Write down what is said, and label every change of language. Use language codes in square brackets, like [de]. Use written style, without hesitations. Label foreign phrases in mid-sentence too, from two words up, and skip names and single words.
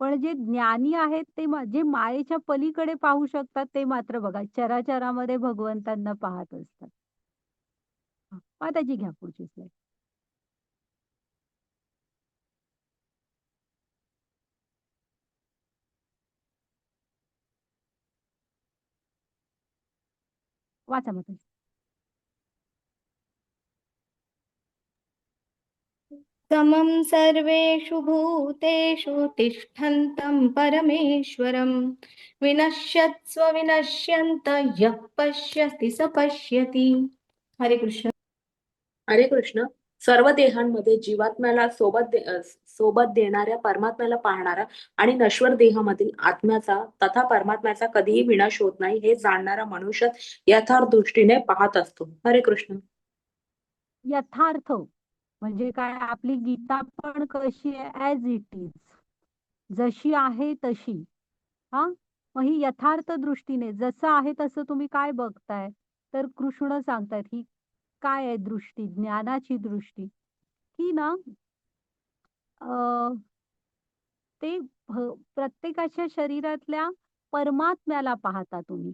[mr] पण जे ज्ञानी आहेत ते जे मायेच्या पलीकडे पाहू शकतात ते मात्र बघा चराचरामध्ये भगवंतांना पाहत असतात. माताजी घ्या पुढची स्लाईड. वाचा माताजी. [sa] समं सर्वेषु भूतेषु तिष्ठन्तं परमेश्वरं विनश्यत्स्व विनश्यन्त यः पश्यति स पश्यति. [mr] हरे कृष्ण. हरे कृष्ण. सर्व देहांमध्ये जीवात्म्याला सोबत देणाऱ्या परमात्म्याला पाहणारा आणि नश्वर देहामधील आत्म्याचा तथा परमात्म्याचा कधीही विनाश होत नाही हे जाणणारा मनुष्य यथार्थ दृष्टीने पाहत असतो. हरे कृष्ण. यथार्थ म्हणजे काय, आपली गीता पण कशी आहे, [en] as it is, [mr] जशी आहे तशी. हा, मग ही यथार्थ दृष्टीने जसं आहे तसं तुम्ही काय बघताय, तर कृष्ण सांगतायत ही काय आहे दृष्टी, ज्ञानाची दृष्टी, की ना ते प्रत्येकाच्या शरीरातल्या परमात्म्याला पाहता तुम्ही.